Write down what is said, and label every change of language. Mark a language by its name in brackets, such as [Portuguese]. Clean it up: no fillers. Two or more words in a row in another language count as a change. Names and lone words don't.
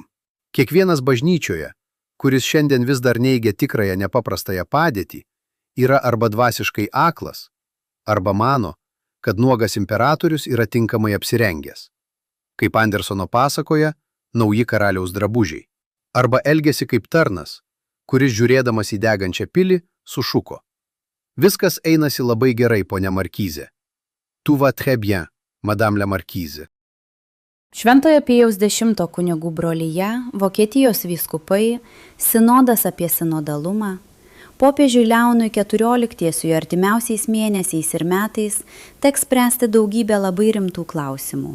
[Lithuanian] Kiekvienas bažnyčioje, kuris šiandien vis dar neigia tikrąją nepaprastąją padėtį, yra arba dvasiškai aklas, arba mano, kad nuogas imperatorius yra tinkamai apsirengęs. Kaip Andersono pasakoja, nauji karaliaus drabužiai. Arba elgėsi kaip tarnas, kuris žiūrėdamas į degančią pilį, sušuko. Viskas einasi labai gerai, ponia Markizė. [French] Tu va très bien, madame la Markizė. [Lithuanian] Šventojo Pijaus X kunigų brolyje, Vokietijos vyskupai, sinodas apie sinodalumą, popiežiui Leonui XIV artimiausiais mėnesiais ir metais teks spręsti daugybę labai rimtų klausimų.